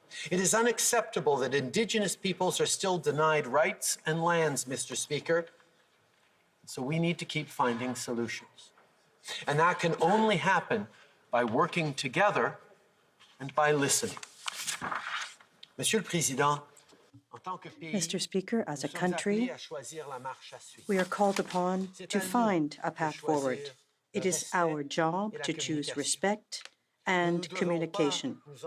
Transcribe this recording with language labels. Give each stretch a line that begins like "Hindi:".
English: It is unacceptable that Indigenous peoples are still denied rights and lands, Mr. Speaker. So we need to keep finding solutions. And that can only happen by working together and by listening.
French: Monsieur le Président, en tant que pays,
English: Mr. Speaker, as a country,
French: nous sommes appelés à choisir la marche à suivre.
English: we are called upon to find a path forward. It is our job to choose respect and communication.